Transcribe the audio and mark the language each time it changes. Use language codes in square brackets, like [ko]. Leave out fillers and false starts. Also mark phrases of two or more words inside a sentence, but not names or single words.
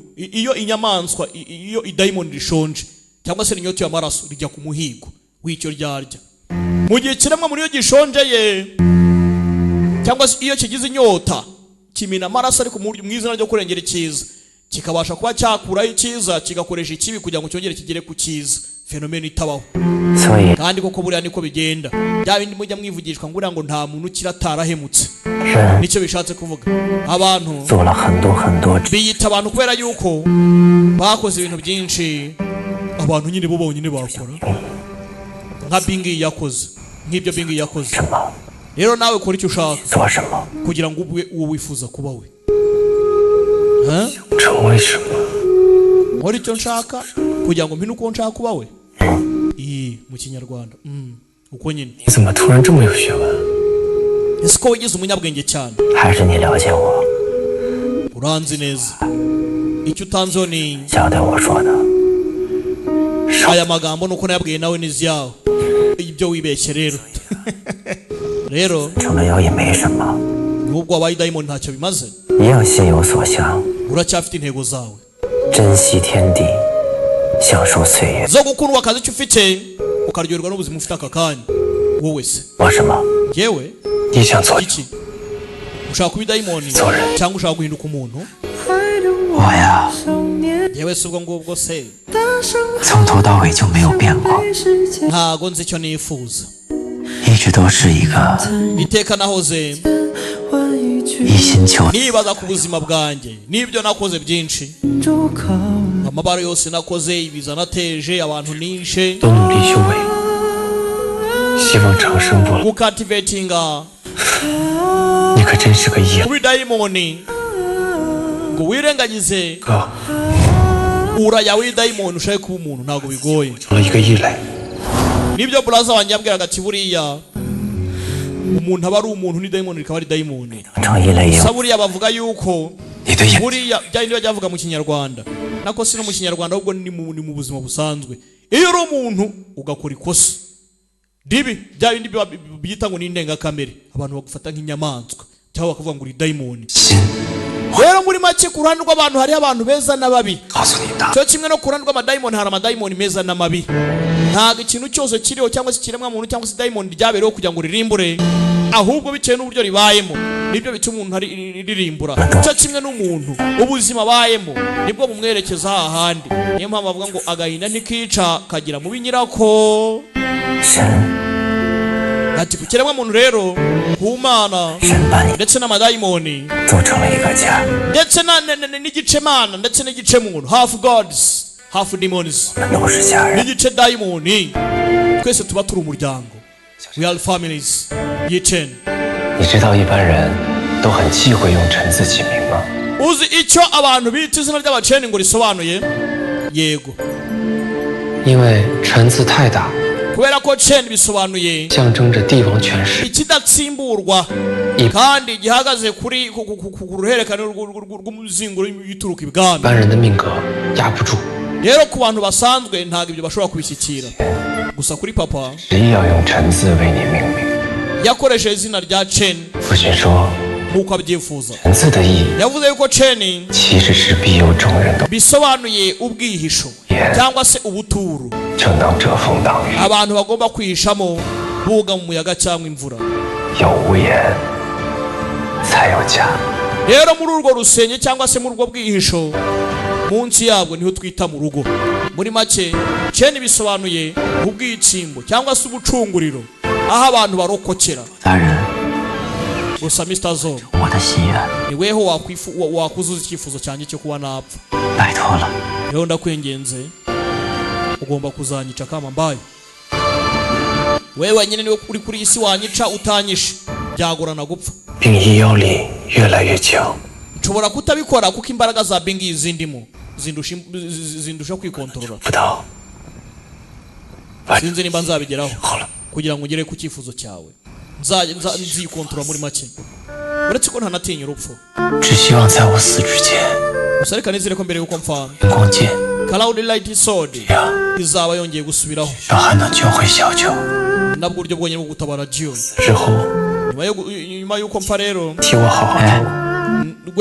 [rw] iyo inyamaswa iyo idayimoni rishonje cyangwa se inyota y'amaraso rijya ku muhigo w'icyo ryarya mu gihe kiremwa muri iyo gishonjeye cyangwa se iyo kigize inyota kimina amaraso ariko mu izina ryo kurengera ikiza kikabasha kuba cyakuraho ikiza kigakoresha ikibi kugira ngo cyongere kigere ku kiza fenomeno itabaho kandi koko buriya niko bigenda bya bindi mujya mwivugishwa ngo nta muntu kiratara hemutse nicyo bishatse kuvuga abantu [zh] 做了很多很多， [rw] biyita abantu kubera yuko bakoze ibintu byinshi abantu nyine bo bonyine bakora nka Bingi yakoze nk'ibyo Bingi yakoze [zh] 什么 [rw] rero nawe kora icyo ushaka [zh] 做什么， [rw] kugira ngo ube uwo wifuza kuba we [zh] 成为什么， [rw] nkora icyo nshaka kugira ngo mpine uko nshaka kuba we mu kinyarwanda uko nyine [zh] 你怎么突然这么有学问？ [rw] ese ko wigize umunyabwenge cyane [zh] 还是你了解我， [rw] uranzi neza icyo utanzeho ni [zh] 晓得我说的， [rw] aya magambo nuko nayabwiye nawe n'izyawe ibyo wibeshye rero rero [zh] 成了妖也没什么， [rw] nubwo wabaye dayimoni ntacyo bimaze [zh] 一样心有所向， [rw] uracyafite intego zawe [zh] 珍惜天地，享受岁月。 [rw] zo gukundwa akazi icyo ufite ukaryoherwa n'ubuzima ufite aka kanya wowe se [zh] 我什么？ [rw] yewe [zh] 你想做 [rw] iki ushaka kuba dayimoni cyangwa ushaka guhinduka umuntu [zh] 我呀， [rw] yewe se ubwo ngubwo se [zh] 从头到尾就没有变过， [rw] ntago nzi icyo nifuza [zh] 一直都是一个 [rw] iteka nahoze [zh] 一心求 [rw] nibaza ku buzima bwanjye n'ibyo nakoze byinshi amabara yose nakoze ibiza nateje abantu nishe [zh] 都努力修为，希望长生不老。 [rw] gukativetinga [zh] 你可真是个异 [rw] kuba dayimoni ngo wirengagize [zh] 哥， [rw] uraya w'idayimoni ushake kuba umuntu ntabwo bigoye [zh] 成了一个异类。 [rw] nibyo buraza wanjye yambwiraga ati buriya umuntu aba ari umuntu ni dayimoni rikaba ari dayimoni [zh] 成异类以 sa 后， [rw] buriya bavuga yuko [zh] 你的眼 [rw] buriya byari bajya bavuga mu kinyarwanda nako si no mu kinyarwanda ahubwo ni mu buzima busanzwe iyo uri umuntu ugakora ikosa dibi bya bindi byita ngo ni indengakamere abantu bagufata nk'inyamaswa cyangwa bakavuga ngo uri dayimoni [zh] 心， [rw] rero muri make ku ruhande rw'abantu hariho abantu beza n'ababi [zh] 告诉你的， [rw] cyo kimwe no ku ruhande rw'amadayimoni hari amadayimoni meza n'amabi ntabwo ikintu cyose kiriho cyangwa se ikiremwa muntu cyangwa se dayimoni ryabereho kugira ngo ririmbure ahubwo bitewe n'uburyo ribayemo nibyo bituma umuntu ririmbura cyo kimwe n'umuntu ubuzima abayemo nibwo bumwerekeza hahandi niyo mpamvu bavuga ngo agahinda ntikica kagira mubi nyirako [zh] 神 [rw] ati ku kiremwa muntu rero ku mana [zh] 神把你 [rw] ndetse n'amadayimoni [zh] 做成了一个家， [rw] ndetse n'igice mana ndetse n'igice muntu [en] half gods half demons [zh] 我们都是家人。 [rw] n'igice dayimoni twese tuba turi umuryango [en] we are families [rw] yichen [zh] 你知道一般人都很忌讳用臣字起名吗？ [rw] uzi icyo abantu bita izina ry'abaceni ngo risobanuye yego [zh] 因为臣字太大， [rw] kubera ko chen bisobanuye [zh] 象征着帝王权势， [rw] ikidatsimburwa kandi gihagaze kuri ku ruhererekane rw'umuzingo y'ituruka [zh] 一 [rw] ibwami [zh] 般人的命格压不住。 [rw] rero ku bantu basanzwe ntabwo ibyo bashobora kubishyikira gusa kuri papa [zh] 执意要用臣字为你命名。 [rw] yakoresheje izina rya chen [zh] 父亲说， [rw] nk'uko abyifuza [zh] 臣字的意义 [rw] yavuze yuko chen [zh] 其实是庇佑众人的， [rw] bisobanuye ubwihisho cyangwa se ubuturo [zh] 就能遮风挡雨。 [rw] abantu bagomba kwihishamo buga mu muyaga cyangwa imvura [zh] 有屋檐，才有家。 [rw] rero muri urwo rusenge cyangwa se muri urwo bwihisho munsi yabwo niho twita mu rugo muri make chen bisobanuye ubwicimbo cyangwa se ubucunguriro aho abantu barokokera [zh] 大人， [rw] gusa Mr. Zo [zh] 我的心愿， [rw] ni weho wakuzuza icyifuzo cyanjye cyo kuba napfa [zh] 拜托了。 [rw] rero ndakwingenze ugomba kuzanyica kama mbaye wewe wenyine niwe uri kuri isi wanyica utanyishe byagorana gupfa [zh] 病疫妖力越来越强， [rw] nshobora kutabikora kuko imbaraga za Bingi zindimo zindusha kwikontorora [zh] 不到， [rw] sinzi nimba nzabigeraho [zh] 好了， [rw] kugira ngo ugere ku cyifuzo cyawe nzikontorora muri make uretse ko ntanatinya urupfu [zh] 只希望在我死之前， [rw] gusa reka nizere ko mbere yuko mpfa [zh] 光剑 Cloud Light Sword 这样， [rw] izaba yongeye gusubiraho [zh] 让还能救回小九。 [rw] nabwo uburyo bwonyine bwo gutabara Jion [zh] 之后， [rw] nyuma yuko mpfa rero [zh] 替我好好照顾。